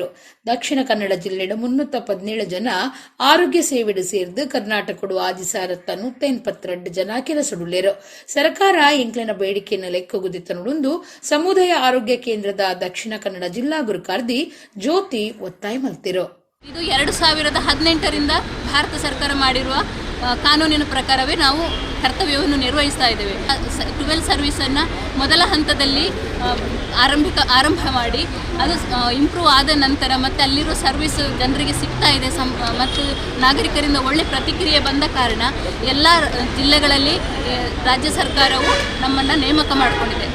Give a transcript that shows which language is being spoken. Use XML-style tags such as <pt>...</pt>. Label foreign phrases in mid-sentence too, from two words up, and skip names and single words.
<tcy>ದಕ್ಷಿಣ ಕನ್ನಡ ಜಿಲ್ಲೆಡು 317 ಜನ ಆರೋಗ್ಯ ಸೇವೆಡು ಸೇರ್ದು ಕರ್ನಾಟಕೋಡು 1,182 ಜನ ಕೆಲಸಡುಲ್ಲೇರು. ಸರ್ಕಾರ ಎಂಕ್ಲೆನ ಬೇಡಿಕೆಯನ್ನು ಲೆಕ್ಕಗುದಿತ್ತನುಡುಂದು ಸಮುದಾಯ ಆರೋಗ್ಯ ಕೇಂದ್ರದ ದಕ್ಷಿಣ ಕನ್ನಡ ಜಿಲ್ಲಾ ಗುರುಕಾರ್ದಿ ಜ್ಯೋತಿ ಒತ್ತಾಯ ಮಲ್ತಿರು.</tcy> <kn>ಇದು 2018ರಿಂದ ಭಾರತ ಸರ್ಕಾರ ಮಾಡಿರುವ ಕಾನೂನಿನ ಪ್ರಕಾರವೇ ನಾವು ಕರ್ತವ್ಯವನ್ನು ನಿರ್ವಹಿಸ್ತಾ ಇದ್ದೇವೆ. 12 ಸರ್ವಿಸನ್ನು ಮೊದಲ ಹಂತದಲ್ಲಿ ಆರಂಭ ಮಾಡಿ ಅದು ಇಂಪ್ರೂವ್ ಆದ ನಂತರ ಮತ್ತೆ ಅಲ್ಲಿರೋ ಸರ್ವಿಸ್ ಜನರಿಗೆ ಸಿಗ್ತಾ ಇದೆ ಮತ್ತು ನಾಗರಿಕರಿಂದ ಒಳ್ಳೆ ಪ್ರತಿಕ್ರಿಯೆ ಬಂದ ಕಾರಣ ಎಲ್ಲ ಜಿಲ್ಲೆಗಳಲ್ಲಿ ರಾಜ್ಯ ಸರ್ಕಾರವು ನಮ್ಮನ್ನು ನೇಮಕ ಮಾಡಿಕೊಂಡಿದೆ.</kn>